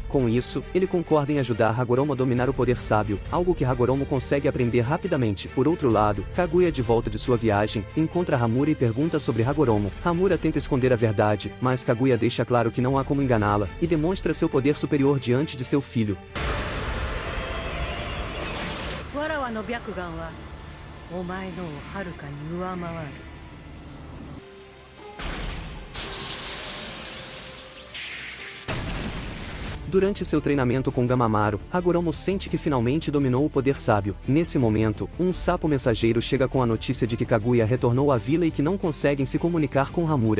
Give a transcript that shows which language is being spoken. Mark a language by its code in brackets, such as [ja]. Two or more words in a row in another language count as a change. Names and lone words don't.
[pt] Com isso, ele concorda em ajudar Hagoromo a dominar o poder sábio, algo que Hagoromo consegue aprender rapidamente. Por outro lado, Kaguya, de volta de sua viagem, encontra Hamura e pergunta sobre Hagoromo. Hamura tenta esconder a verdade, mas Kaguya deixa claro que não há como enganá-la, e demonstra seu poder superior diante de seu filho. [ja] わらわの白眼はお前のをはるかに上回る。 [pt] Durante seu treinamento com Gamamaru, Hagoromo sente que finalmente dominou o poder sábio. Nesse momento, um sapo mensageiro chega com a notícia de que Kaguya retornou à vila e que não conseguem se comunicar com Hamura.